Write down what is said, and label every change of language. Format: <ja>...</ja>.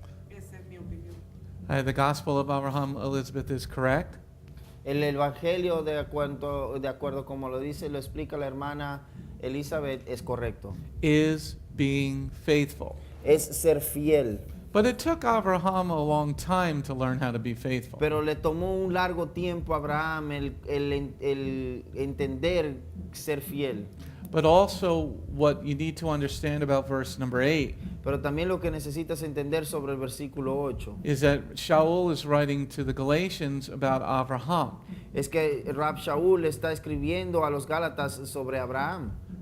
<es>Esa es mi opinión.</es> <en>The gospel of Abraham, Elizabeth, is correct.</en> <es>El evangelio de acuerdo como lo dice, lo explica la hermana Elizabeth, es correcto.</es> <en>Is being faithful.</en> <es>Es ser fiel.</es> <en>But it took Abraham a long time to learn how to be faithful.</en> <es>Pero le tomó un largo tiempo a Abraham el entender ser fiel.</es> <en>But also what you need to understand about verse number 8</en> <es>Pero también lo que necesitas entender sobre el versículo 8</es> <en>is that Shaul is writing to the Galatians about Abraham.</en> <es>es que Rab Shaul está escribiendo a los Gálatas sobre Abraham.</es>